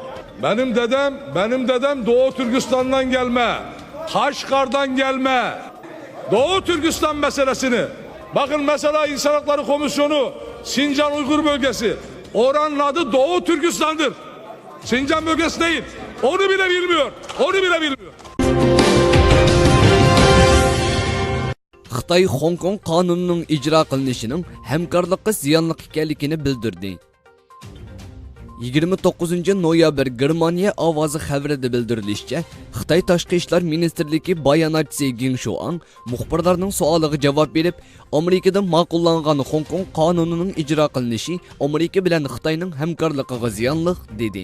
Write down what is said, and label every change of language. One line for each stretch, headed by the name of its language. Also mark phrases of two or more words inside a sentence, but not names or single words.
Turkish: Benim dedem Doğu Türkistan'dan gelme. Kaşgar'dan gelme. Doğu Türkistan meselesini. Bakın mesela İnsan Hakları Komisyonu Sincan Uygur bölgesi. Oranın adı Doğu Türkistan'dır. Sincan bölgesi değil. Onu bile bilmiyor.
Uzbek: Xitay Hong Kong qonunining ijro qilinishining hamkorlikqa ziyonli ekanligini bildirdi. 29 noyabr Germaniya ovozi xabarida bildirilishicha, Xitoy Tashqi ishlar ministrligi bayonotchisi Geng Shuang muxbirlarning savoliga javob berib, Amerikada ma'qullangan Hong Kong qonunining ijro qilinishi Amerika bilan Xitoyning hamkorligiga ziyonli dedi.